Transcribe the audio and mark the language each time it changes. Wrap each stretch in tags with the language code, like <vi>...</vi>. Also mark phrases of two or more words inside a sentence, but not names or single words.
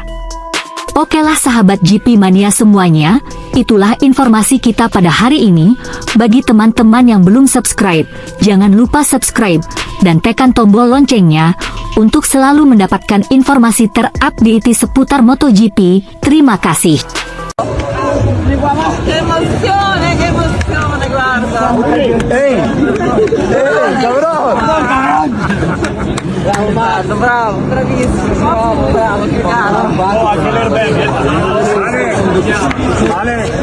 <id>Okelah sahabat GP Mania semuanya, itulah informasi kita pada hari ini. Bagi teman-teman yang belum subscribe, jangan lupa subscribe dan tekan tombol loncengnya untuk selalu mendapatkan informasi terupdate seputar MotoGP. Terima kasih.</id> <it>Che emozione, guarda! Ehi, cabrón! Bravo Marco, bravo, bravissimo, bravo, che caro. Ale,</it>